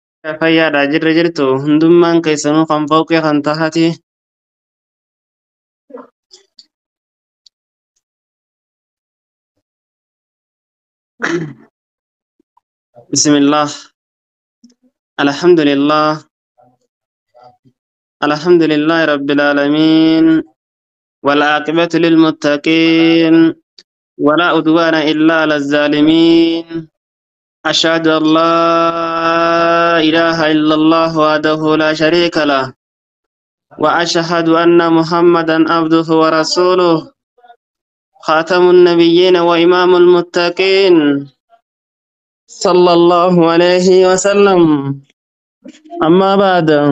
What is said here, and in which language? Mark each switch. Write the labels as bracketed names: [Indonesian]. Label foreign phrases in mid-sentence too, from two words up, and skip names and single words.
[Oromo] fayyaadha jirre jirtu hundummaan keessanuu kan fooqee kan tahati [Arabic] بسم الله الحمد لله الحمد لله رب العالمين والعاقبة للمتقين ولا عدوان إلا على الظالمين أشهد أن لا إله إلا الله وحده لا شريك له وأشهد أن محمدا عبده ورسوله خاتم النبيين وإمام المتقين صلى الله عليه وسلم أما بعد